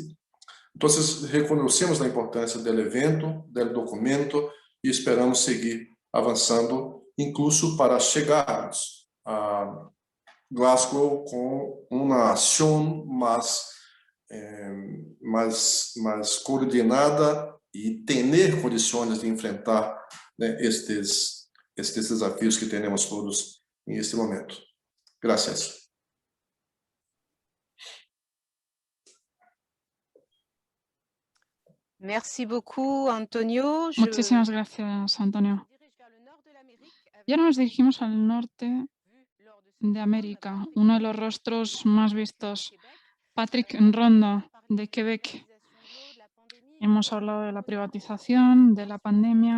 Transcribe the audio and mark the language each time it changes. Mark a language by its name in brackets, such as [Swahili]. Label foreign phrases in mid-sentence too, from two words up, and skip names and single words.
[Portuguese] Então, reconhecemos a importância do evento, do documento e esperamos seguir avançando, incluso para chegarmos a Glasgow com uma ação mais coordenada e ter condições de enfrentar, né, estes desafios que temos todos neste momento. Graças. [French] Merci beaucoup, Antonio. [Spanish] Muchísimas gracias, Antonio. Y ahora nos dirigimos al norte de América, uno de los rostros más vistos, Patrick Nronda, de Quebec. Hemos hablado de la privatización, de la pandemia.